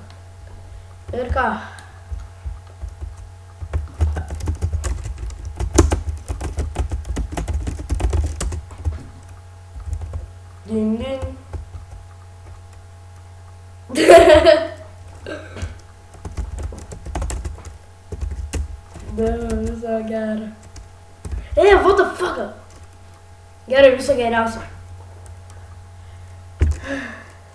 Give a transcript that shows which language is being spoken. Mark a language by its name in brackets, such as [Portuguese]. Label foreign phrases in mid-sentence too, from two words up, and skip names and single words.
[Lithuanian] Ir ką. Ding. Viso gero. [English] What the fuck? [Lithuanian] Gerai, viso geriausio.